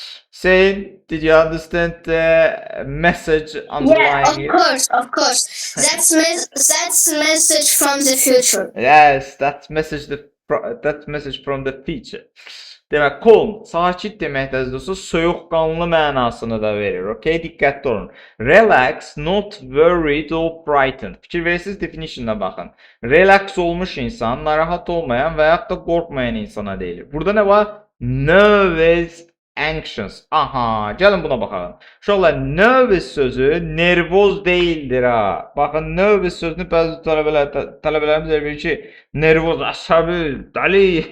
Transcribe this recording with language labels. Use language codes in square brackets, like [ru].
[en] Say, did you understand the message underlying Yeah, of course. That's message from the future. Yes, that's message from the future. [az] Demək, calm, sakit deməkdir, dostlar, soyuqqanlı mənasını da verir. Okay, diqqətli olun. [en] Relax, not worried or frightened. [az] Fikir verirsiniz, definitionına baxın. Relax olmuş insan, narahat olmayan və yaxud da qorxmayan insana deyilir. Burada nə var? Nervous, anxious. Aha, gəlin buna baxalım. Uşaqlar, nervous sözü nervoz deyildir ha. Baxın, nervous sözünü bəzi tələbələrimiz elə bilir ki, nervoz, əsəbi, dəli.